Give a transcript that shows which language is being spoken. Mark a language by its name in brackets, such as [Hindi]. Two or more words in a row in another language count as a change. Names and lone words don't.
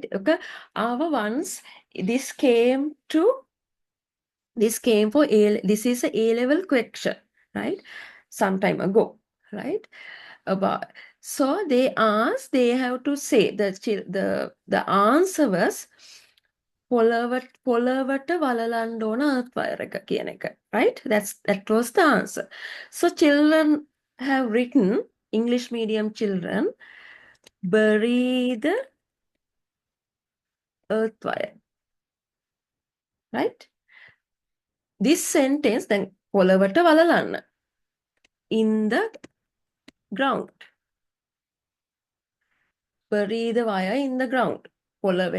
[English] Okay, our once this came for A, this is a A-level question, right? Some time ago, right? About, so they asked, they have to say the answer was [Sinhala] පොළවට වලලන්න ඕන [English] earth wire එක කියන එක, right? That was the answer. So children have written, English medium children, bury the earth wire, right? This sentence then [Sinhala] පොළවට වලලන්න, [English] in the ground. Bury the wire in the ground. [Sinhala] පොළවට